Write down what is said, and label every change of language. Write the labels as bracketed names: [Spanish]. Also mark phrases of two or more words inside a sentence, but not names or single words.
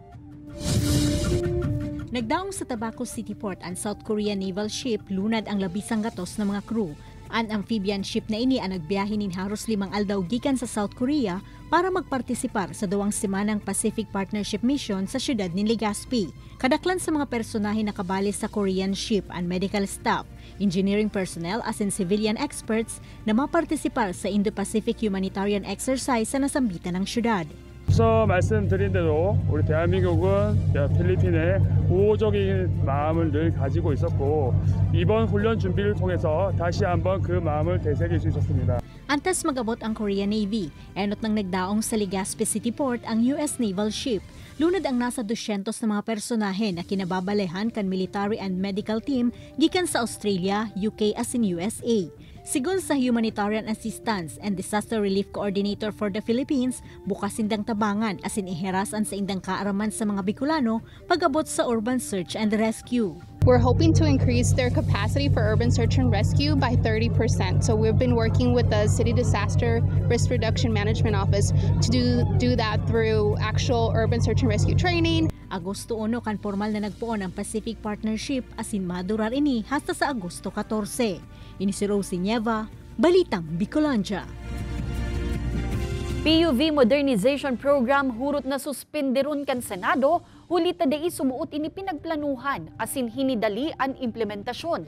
[Bikol] Nagdaong sa Tabaco City Port ang South Korean Naval Ship lunad ang labisang gatos ng mga crew. Ang amphibian ship na ini ang nagbiyahe nin haros 5 aldaw gikan sa South Korea para magpartisipar sa 2 semanang Pacific Partnership Mission sa siyudad ni Legazpi. Kadaklan sa mga personahe na kabali sa [English] Korean ship and medical staff, engineering personnel [Bikol] as in [English] civilian experts [Bikol] na mapartisipar sa Indo-Pacific Humanitarian Exercise sa nasambitan ng siyudad. [Korean] 앞서 말씀드린 대로 우리 대한민국은 필리핀에 우호적인 마음을 늘 가지고 있었고 이번 훈련 준비를 통해서 다시 한번 그 마음을 되새길 수 있었습니다. [Bikol] Antes mag-abot ang Korean Navy, enot nang nagdaong sa Legazpi City Port ang US Naval Ship. Lunod ang nasa 200 na mga personahe na kinababalehan kan [English] military and medical team [Bikol] gikan sa Australia, UK as in USA. Sigon sa Humanitarian Assistance and Disaster Relief Coordinator for the Philippines, bukas indang tabangan as in iherasan sa indang kaaraman sa mga Bicolano pag-abot sa [English] urban search and rescue. We're hoping to increase their capacity for urban search and rescue by 30%. So we've been working with the City Disaster Risk Reduction Management Office to do that through actual urban search and rescue training. [Bikol] Agosto 1 kan formal na nagpuon ang Pacific Partnership asin madurar ini hasta sa Agosto 14. Ini si Rosie Nieva, Balitang Bicolandia. PUV Modernization Program hurot na suspenderon kan Senado, huli tadai sumuot ini pinagplanuhan asin hinidali ang implementasyon.